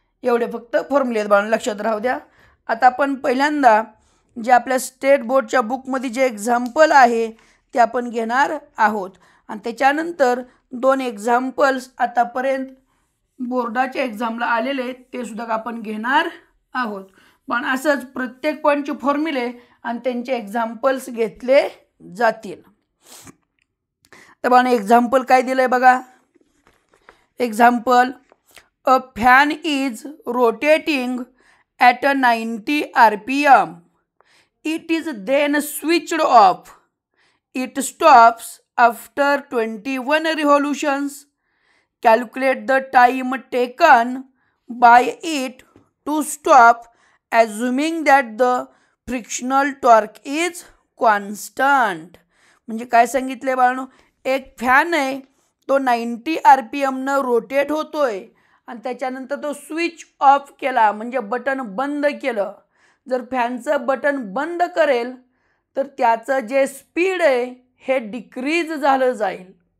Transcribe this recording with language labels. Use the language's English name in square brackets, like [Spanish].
[Marathi] एवढे फक्त फॉर्म्युले बाळांनो लक्षात राहू द्या। आता आपण पहिल्यांदा जे आपल्या स्टेट बोर्डच्या बुकमध्ये जे एक्झाम्पल आहे ते आपण घेणार आहोत आणि त्याच्यानंतर 2 एक्झाम्पल्स आतापर्यंत बोर्डाच्या एक्झामला आलेले ते सुद्धा आपण घेणार आहोत। पण असंच प्रत्येक पॉईंटचे फॉर्म्युले आणि त्यांचे एक्झाम्पल्स घेतले जातील। तर बघा एक्झाम्पल काय दिलंय बघा [English] Example, a fan is rotating at a 90 rpm. It is then switched off. It stops after 21 revolutions. Calculate the time taken by it to stop, assuming that the frictional torque is constant. [Marathi] म्हणजे काय सांगितले बाळांनो, एक fan आहे, तो 90 rpmनं rotate होतोय आणि त्याच्यानंतर तो स्विच ऑफ केला म्हणजे बटन बंद केलं. जर फॅनचं बटन बंद करेल तर त्याचं जे स्पीड आहे हे डिक्रीज झालं जाईल.